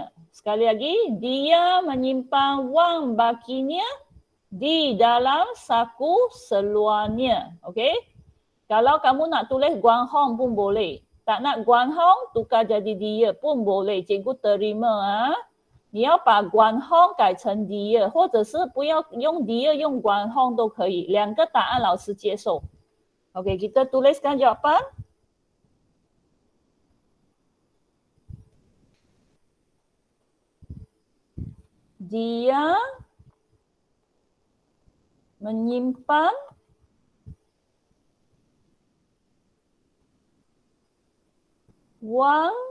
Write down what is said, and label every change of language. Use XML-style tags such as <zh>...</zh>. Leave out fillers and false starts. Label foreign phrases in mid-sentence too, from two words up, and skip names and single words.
<ms>Sekali lagi, dia menyimpan wang bakinya di dalam saku seluarnya. Okey? Kalau kamu nak tulis Guan Hong pun boleh. Tak nak Guan Hong, tukar jadi dia pun boleh. Cikgu terima. Ha?</ms> <zh>你要把Guan Hong 改成 dia， 或者是不要用 dia， 用 Guan Hong 都可以。两个答案老师接受。</zh> <ms>Okey, kita tuliskan jawapan. Dia menyimpan wang</ms>